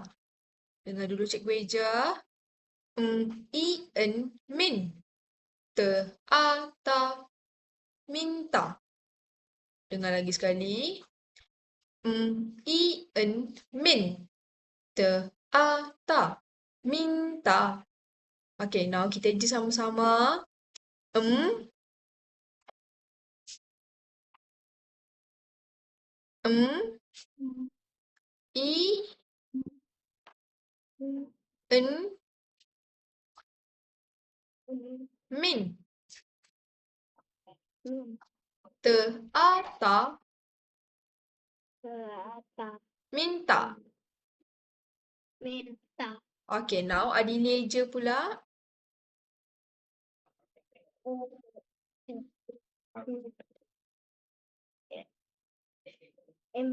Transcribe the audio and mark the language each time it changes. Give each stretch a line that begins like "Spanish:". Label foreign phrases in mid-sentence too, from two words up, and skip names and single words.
Malay: Dengar dulu Cikgu Eja. I-en, min. Te-a-ta. Minta. Dengar lagi sekali. I-en, min. Te-a-ta. Minta. Okey, now kita eja sama-sama. I-en, min. Te-a-ta. Ke. Minta. Minta. Okey, now Adilia eja pula. U. M.